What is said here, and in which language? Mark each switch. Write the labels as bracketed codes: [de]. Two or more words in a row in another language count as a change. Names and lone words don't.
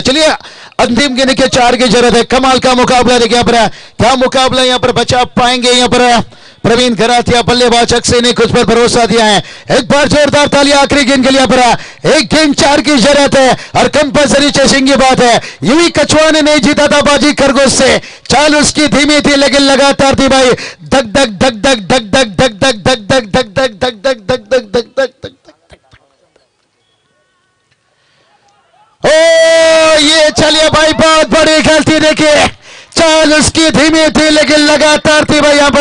[hi] चलिए अंतिम गेंद के 4 की जरूरत है। कमाल का मुकाबला देखिए यहाँ पर, क्या मुकाबला यहाँ पर बचा पाएंगे यहाँ पर प्रवीण घरातिया बल्लेबाज अक्षय ने कुछ पर भरोसा दिया है। एक बार जोरदार तालियां आखिरी गेंद के लिए यहाँ पर। 1 गेंद 4 की जरूरत है और [en] compulsory chasing [hi] की बात है। यूं कछुआ ने नहीं जीता था बाजी खरगोश से, चाल उसकी धीमी थी लेकिन लगातार थी भाई। धक धक धक धक धक धक धक धक धक धक धक धक धक धक धक धक धक धक धक। ओ ये चलिए भाई बहुत बड़ी गलती देखिए, चाल उसकी धीमी थी लेकिन लगातार थी भाई यहाँ पर।